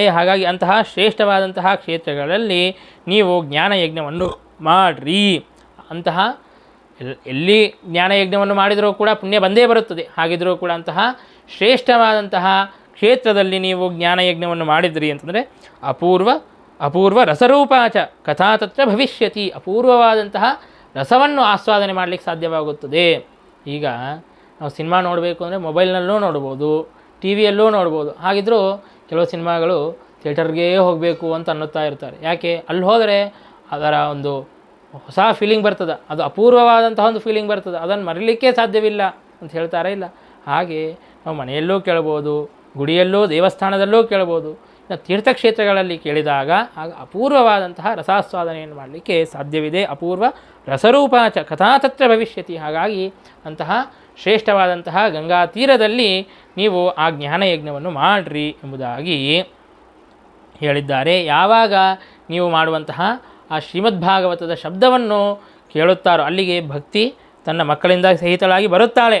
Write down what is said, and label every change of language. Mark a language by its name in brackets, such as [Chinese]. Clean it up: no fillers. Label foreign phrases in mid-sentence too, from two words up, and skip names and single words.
[Kannada] ಹಾಗಾಗಿ ಅಂತಹ ಶ್ರೇಷ್ಠವಾದಂತಹ ಕ್ಷೇತ್ರಗಳಲ್ಲಿ ನೀವು ಜ್ಞಾನಯಜ್ಞವನ್ನು ಮಾಡಿರಿ. ಅಂತಹ ಎಲ್ಲಿ ಜ್ಞಾನಯಜ್ಞವನ್ನು ಮಾಡಿದರೂ ಕೂಡ ಪುಣ್ಯ ಬಂದೇ ಬರುತ್ತದೆ. ಹಾಗಿದ್ದರೂ ಕೂಡ ಅಂತಹ ಶ್ರೇಷ್ಠವಾದಂತಹ ಕ್ಷೇತ್ರದಲ್ಲಿ ನೀವು ಜ್ಞಾನಯಜ್ಞವನ್ನು ಮಾಡಿದ್ರಿ ಅಂತಂದರೆ [Sanskrit] ಅಪೂರ್ವ ರಸರೂಪಾಚ ಕಥಾ ತತ್ರ ಭವಿಷ್ಯತಿ. [Kannada] ಅಪೂರ್ವವಾದಂತಹ ರಸವನ್ನು ಆಸ್ವಾದನೆ ಮಾಡಲಿಕ್ಕೆ ಸಾಧ್ಯವಾಗುತ್ತದೆ. ಈಗ ನಾವು ಸಿನಿಮಾ ನೋಡಬೇಕು ಅಂದರೆ ಮೊಬೈಲ್ನಲ್ಲೂ ನೋಡ್ಬೋದು, ಟಿ ವಿಯಲ್ಲೂ ನೋಡ್ಬೋದು. ಹಾಗಿದ್ದರೂ ಕೆಲವು ಸಿನಿಮಾಗಳು ಥಿಯೇಟರ್ಗೇ ಹೋಗಬೇಕು ಅಂತ ಅನ್ನುತ್ತಾ ಇರ್ತಾರೆ. ಯಾಕೆ? ಅಲ್ಲಿ ಹೋದರೆ ಅದರ ಒಂದು ಹೊಸ ಫೀಲಿಂಗ್ ಬರ್ತದೆ, ಅದು ಅಪೂರ್ವವಾದಂತಹ ಒಂದು ಫೀಲಿಂಗ್ ಬರ್ತದೆ, ಅದನ್ನು ಮರೀಲಿಕ್ಕೆ ಸಾಧ್ಯವಿಲ್ಲ ಅಂತ ಹೇಳ್ತಾರೆ. ಇಲ್ಲ, ಹಾಗೆ ನಾವು ಮನೆಯಲ್ಲೂ ಕೇಳ್ಬೋದು, ಗುಡಿಯಲ್ಲೂ ದೇವಸ್ಥಾನದಲ್ಲೂ ಕೇಳ್ಬೋದು. ಇನ್ನು ತೀರ್ಥಕ್ಷೇತ್ರಗಳಲ್ಲಿ ಕೇಳಿದಾಗ ಆಗ ಅಪೂರ್ವವಾದಂತಹ ರಸಾಸ್ವಾದನೆಯನ್ನು ಮಾಡಲಿಕ್ಕೆ ಸಾಧ್ಯವಿದೆ. [Sanskrit] ಅಪೂರ್ವ ರಸರೂಪಾಚ ಕಥಾ ತತ್ರ ಭವಿಷ್ಯತಿ. [Kannada] ಹಾಗಾಗಿ ಅಂತಹ ಶ್ರೇಷ್ಠವಾದಂತಹ ಗಂಗಾ ತೀರದಲ್ಲಿ ನೀವು ಆ ಜ್ಞಾನಯಜ್ಞವನ್ನು ಮಾಡಿರಿ ಎಂಬುದಾಗಿ ಹೇಳಿದ್ದಾರೆ. ಯಾವಾಗ ನೀವು ಮಾಡುವಂತಹ ಆ ಶ್ರೀಮದ್ಭಾಗವತದ ಶಬ್ದವನ್ನು ಕೇಳುತ್ತಾರೋ ಅಲ್ಲಿಗೆ ಭಕ್ತಿ ತನ್ನ ಮಕ್ಕಳಿಂದ ಸಹಿತಳಾಗಿ ಬರುತ್ತಾಳೆ.